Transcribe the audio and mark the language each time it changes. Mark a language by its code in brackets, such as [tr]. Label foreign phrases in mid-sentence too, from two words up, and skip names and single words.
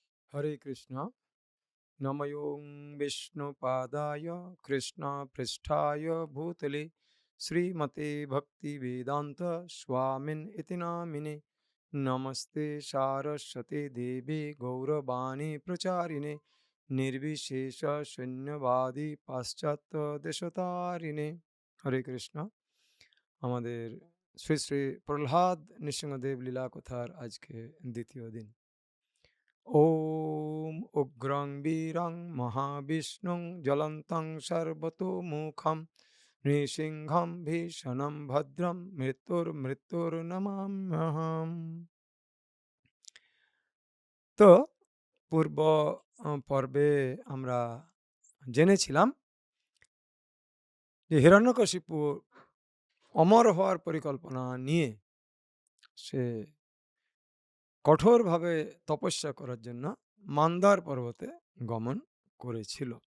[sa] हरे कृष्णा नमयों विष्णुपादाय कृष्णपृष्ठाय भूतले श्रीमते भक्तिवेदांत स्वामिन् इति नामिने नमस्ते सारस्वते देवे गौरवाणी प्रचारिणे निर्विशेष शून्यवादी पाश्चात्य देशतारिणे हरे कृष्णा [bn] আমাদের শ্রী শ্রী প্রহ্লাদ নৃসিংহদেব লীলা কথার আজকে দ্বিতীয় দিন। [sa] ॐ उग्रं वीरं महाविष्णुं ज्वलन्तं सर्वतोमुखं नृसिंहं भीषणं भद्रं মৃত্যুর্নমাম্যহম। [bn] তো পূর্ব পর্বে আমরা জেনেছিলাম যে হিরণ্যকশিপু অমর হওয়ার পরিকল্পনা নিয়ে সে কঠোরভাবে তপস্যা করার জন্য মান্দার পর্বতে গমন করেছিল।